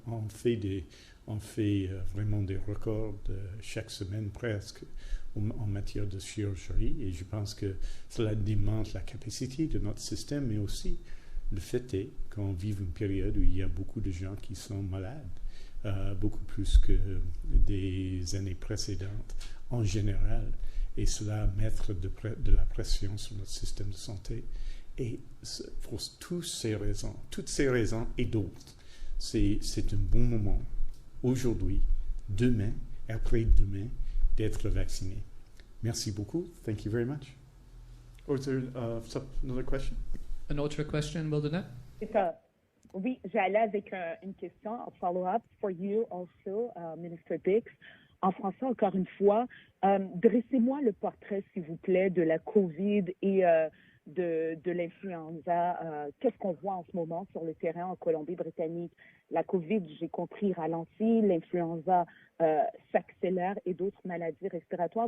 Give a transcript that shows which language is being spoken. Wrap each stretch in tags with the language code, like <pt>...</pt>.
<fr>On fait vraiment des records chaque semaine presque en matière de chirurgie et je pense que cela démontre la capacité de notre système, mais aussi le fait est qu'on vit une période où il y a beaucoup de gens qui sont malades, beaucoup plus que des années précédentes en général, et cela mettre de la pression sur notre système de santé. Et pour toutes ces raisons et d'autres, c'est un bon moment, aujourd'hui, demain, après-demain, d'être vacciné. Merci beaucoup.</fr> <en>Thank you very much. Or is there another question?</en> <fr>An autre question, Wildernette? C'est ça. Oui, j'allais avec une question,</fr> <en>a follow-up for you also, Minister Dix.</en> <fr>En français, encore une fois, dressez-moi le portrait, s'il vous plaît, de la COVID et de l'influenza. Qu'est-ce qu'on voit en ce moment sur le terrain en Colombie-Britannique? La COVID, j'ai compris, ralentit, l'influenza s'accélère et d'autres maladies respiratoires.</fr>